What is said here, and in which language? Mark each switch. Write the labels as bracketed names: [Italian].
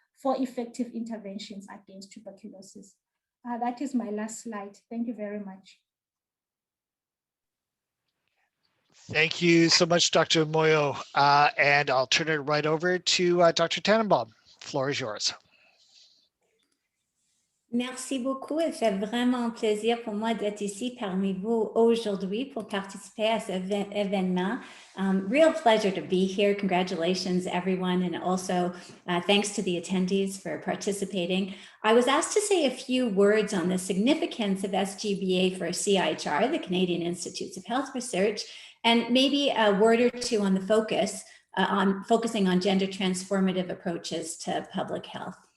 [English] for effective interventions against tuberculosis. That is my last slide. Thank you very much. Thank you so much, Dr. Moyo. And I'll turn it right over to Dr. Tannenbaum. The floor is yours. [French] Merci beaucoup. Il fait vraiment plaisir pour moi d'être ici parmi vous aujourd'hui pour participer à cet événement. [English] Real pleasure to be here. Congratulations, everyone. And also thanks to the attendees for participating. I was asked to say a few words on the significance of SGBA for CIHR, the Canadian Institutes of Health Research, and maybe a word or two on the focusing on gender transformative approaches to public health.